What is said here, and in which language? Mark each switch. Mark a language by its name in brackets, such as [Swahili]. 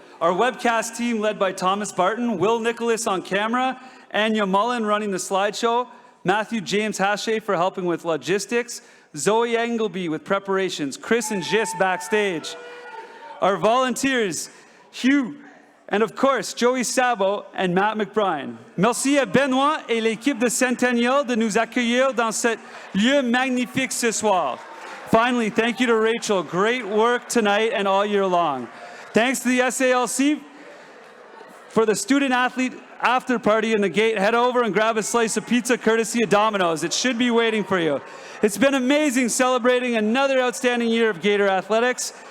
[English] Our webcast team led by Thomas Barton, Will Nicholas on camera, Anya Mullen running the slideshow, Matthew James Hache for helping with logistics, Zoe Engelby with preparations, Chris and Gis backstage. Our volunteers, Hugh, and of course, Joey Sabo and Matt McBride. [French] Merci à Benoît et l'équipe de Centennial de nous accueillir dans cet lieu magnifique ce soir. [English] Finally, thank you to Rachel. Great work tonight and all year long. Thanks to the SALC for the student athlete after party in the gate. Head over and grab a slice of pizza courtesy of Domino's. It should be waiting for you. It's been amazing celebrating another outstanding year of Gator athletics.